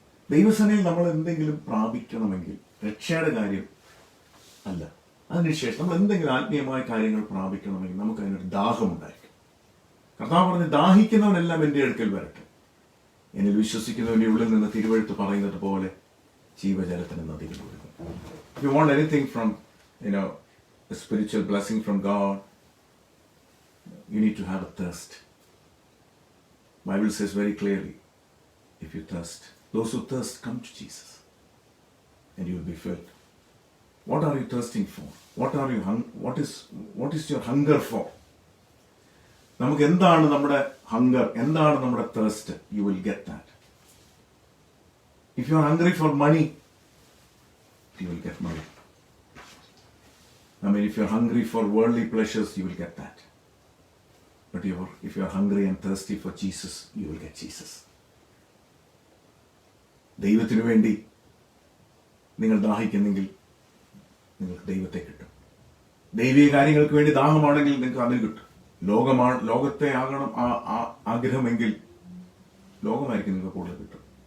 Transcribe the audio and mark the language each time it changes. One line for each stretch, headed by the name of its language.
Malayalam: ദൈവസേനയിൽ നമ്മൾ എന്തെങ്കിലും പ്രാപിക്കണമെങ്കിൽ, രക്ഷയുടെ കാര്യം അല്ല, അതിനുശേഷം നമ്മൾ എന്തെങ്കിലും ആത്മീയമായ കാര്യങ്ങൾ പ്രാപിക്കണമെങ്കിൽ നമുക്ക് അതിനൊരു ദാഹമുണ്ടായിരിക്കും. കർത്താവ് പറഞ്ഞ്, ദാഹിക്കുന്നവനെല്ലാം എൻ്റെ അടുക്കൽ വരട്ടെ, എന്നിൽ വിശ്വസിക്കുന്നവന്റെ ഉള്ളിൽ നിന്ന് തിരുവെഴുത്ത് പറയുന്നത് പോലെ ജീവജലത്തിന് നദികൾ ഒഴുകും.
English: If you want anything from, a spiritual blessing from God, you need to have a thirst. Bible says very clearly, if you thirst, those who thirst come to Jesus and you will be filled. What are you thirsting for? What is your hunger for?
Malayalam: നമുക്ക് എന്താണ് നമ്മുടെ hunger, എന്താണ് നമ്മുടെ thirst?
English: You will get that. If you are hungry for money, you will get money. I mean, if you are hungry for worldly pleasures, you will get that. But if you are hungry and thirsty for Jesus, you will get Jesus.
Malayalam: ദൈവത്തിനു വേണ്ടി നിങ്ങൾ ദാഹിക്കുന്നെങ്കിൽ നിങ്ങൾക്ക് ദൈവത്തെ കിട്ടും. ദൈവിക കാര്യങ്ങൾക്ക് വേണ്ടി ദാഹമാണെങ്കിൽ നിങ്ങൾക്ക് അതിന് കിട്ടും. ലോകത്തെ ആകണം ആഗ്രഹമെങ്കിൽ ലോകമായിരിക്കും നിങ്ങൾക്ക് കൂടുതൽ കിട്ടും.